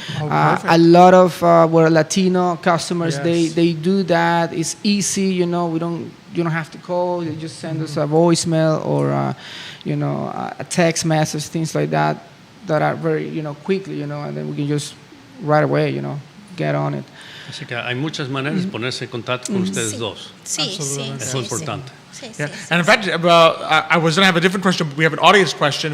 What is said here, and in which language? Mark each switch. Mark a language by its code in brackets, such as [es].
[en] A lot of our Latino customers, Yes. they do that. It's easy, you don't have to call. They just send us a voicemail or a text message, things like that are very, quickly, and then we can just right away, get on it. [es] Así que hay muchas maneras de ponerse en contacto con ustedes dos. Sí, Absolutamente. Eso es importante. Sí, [en] Yeah. [es] sí. [en] And in fact, I was going to have a different question, but we have an audience question.